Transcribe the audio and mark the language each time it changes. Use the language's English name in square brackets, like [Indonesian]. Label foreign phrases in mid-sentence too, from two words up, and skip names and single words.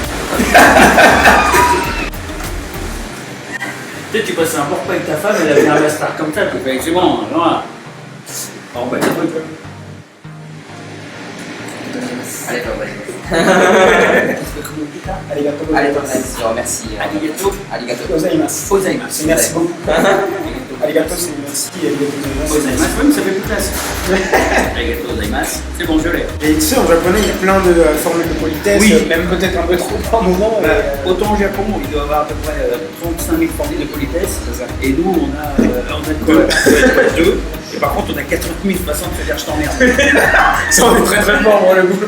[French] Peut-être tu passes un bon repas avec ta femme, elle a vu un master comme ça, tu fais c'est bon, voilà. Bon bah c'est bon. Allez, pas vrai. Arigato Allez, gozaimasu. je remercie. Arigato. Arigato. Gozaimasu. Gozaimasu. Merci beaucoup. Arigato, c'est merci. [Japanese] ありがとうございます. [French] Gozaimasu, oui, mais ça fait plus classe. [Japanese] ありがとうございます. [French] C'est bon, je l'ai. Et tu sais, en japonais, il y a plein de formules de politesse, Oui. même peut-être un peu trop par moment. Autant au Japon, il doit y avoir à peu près 35 000 formules de politesse. Et nous, on a quoi 2. Et par contre, on a 80 000 façons de se dire je t'emmerde. Ça, on est très très fort pour le goût.